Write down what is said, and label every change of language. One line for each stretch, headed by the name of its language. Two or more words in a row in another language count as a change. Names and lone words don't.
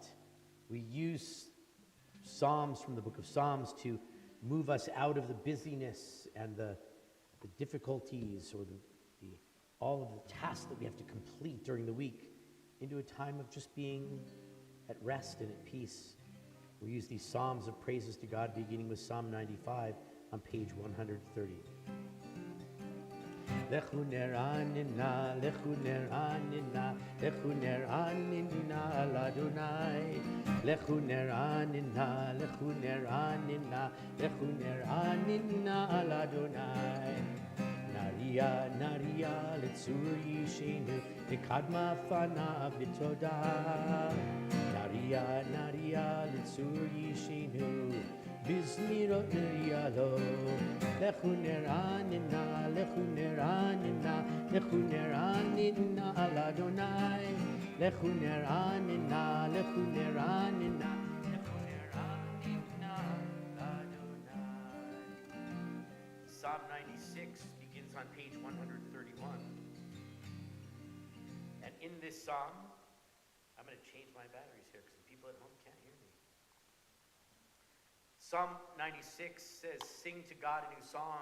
English: We use Psalms from the book of Psalms to move us out of the busyness and the difficulties or all of the tasks that we have to complete during the week into a time of just being at rest and at peace. We use these Psalms of praises to God, beginning with Psalm 95 on page 130.
Hebrew: לכו נרננה, לכו נרננה, לכו נרננה אל אדוני. לכו נרננה, לכו נרננה, לכו נרננה אל אדוני. נריעה, נריעה, לצור ישענו, נקדמה פניו בתודה. נריעה, נריעה, לצור ישענו, בזמירות נריע לו. לכו נרננה, לכו נרננה, לכו נרננה אל אדוני. לכו נרננה, לכו נרננה, לכו נרננה אל אדוני.
English: Psalm 96 begins on page 131. And in this psalm, I'm going to change my batteries here because the people at home can't hear me. Psalm 96 says, sing to God a new song.